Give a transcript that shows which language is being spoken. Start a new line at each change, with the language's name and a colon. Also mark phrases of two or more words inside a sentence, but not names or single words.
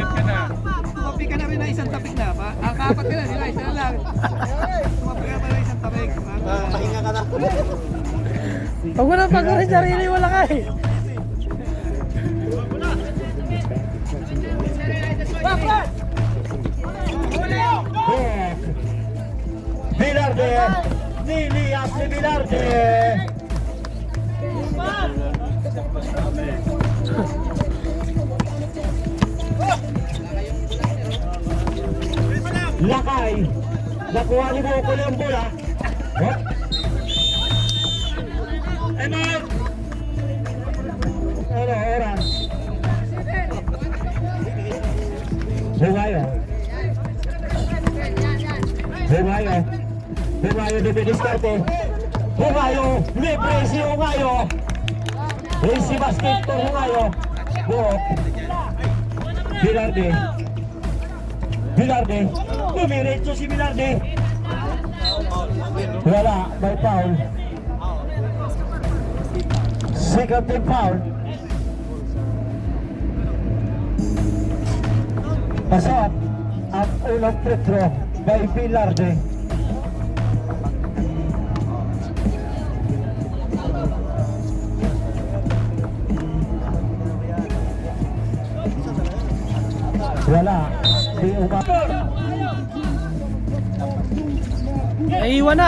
Filipino: Tumapi ka na rin na isang tapik na. Ang kapat ka na, sila, isa na lang. Tumapi ka na isang tapik. Pahinga ka na. Pag wala pag rin sarili, wala ka eh. Hook! Bilarde! Nilias ni Bilarde! Lakay! Nakuha ni Boko yung bola. Hop! Emang! Ano, oras? Bungayo. Bungayo. Bungayo de diskarte. Bungayo. Libre si Bungayo. Si basket to Bungayo. Buok. Bilarde. Bilarde. Dumiretso si Bilarde. Wala. May foul.
English: Second team foul.
Filipino: Pasok ang unang
English: free throw
Filipino: by Bilarde. Wala. Di umabot. Naiiwan na.